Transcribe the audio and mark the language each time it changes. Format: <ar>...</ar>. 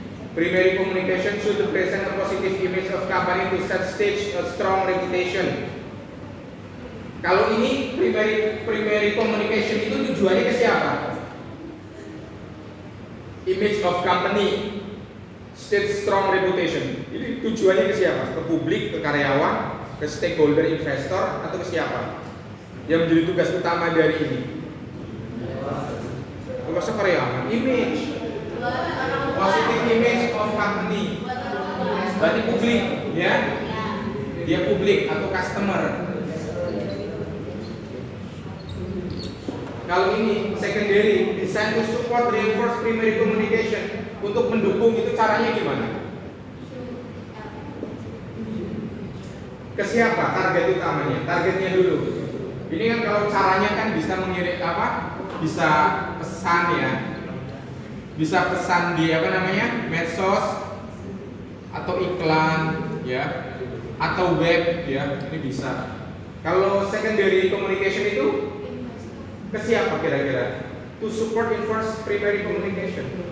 <en>Primary communication should present a positive image of company to set stage a strong reputation.</en> <id>Kalau ini primary communication itu tujuannya ke siapa?</id> <en>Image of company, state strong reputation.</en> <id>Ini tujuannya ke siapa? Ke publik, ke karyawan, ke stakeholder, investor, atau ke siapa? Yang menjadi tugas utama dari ini. Tugas karyawan,</id> <en>image, positive image of company.</en> <id>Berarti publik, ya? Dia publik atau customer. Kalau ini secondary,</id> <en>design to support reinforce primary communication,</en> <id>untuk mendukung itu caranya gimana? Ke siapa target utamanya? Targetnya dulu. Ini kan kalau caranya kan bisa mengirim Bisa pesan ya. Bisa pesan di medsos atau iklan ya, atau web ya, ini bisa. Kalau secondary communication itu ke siapa kira-kira?</id> <en>To support enforce primary communication.</en>